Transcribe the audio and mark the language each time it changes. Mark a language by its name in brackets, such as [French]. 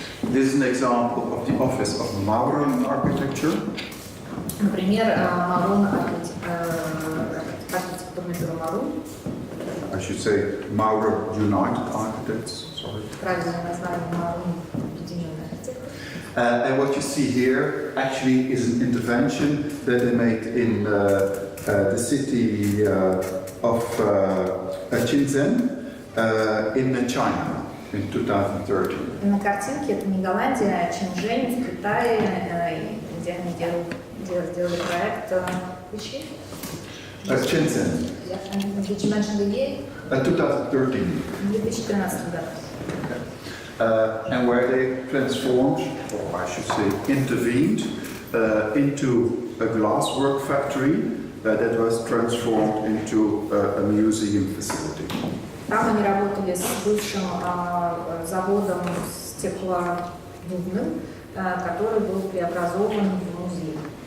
[English] This is an example of the office of Maurer in architecture. [Russian] Например, Марун, архитектурное бюро Марун. [English] I should say Maurer United Architects, sorry. [Russian] Правильное название Марун, объединенный архитектор. [English] And what you see here actually is an intervention that they made in the city of Shenzhen in China in 2013. [Russian] На картинке это не Голландия, а Шэньчжэнь в Китае, где они делали проект [English] Shenzhen. Did you mention the year? 2013. [Russian] 2013 году. [English] And where they transformed, or I should say intervened, into a glasswork factory that was transformed into a museum facility. [Russian] Там они работали с бывшим заводом стеклодувным, который был преобразован в музей.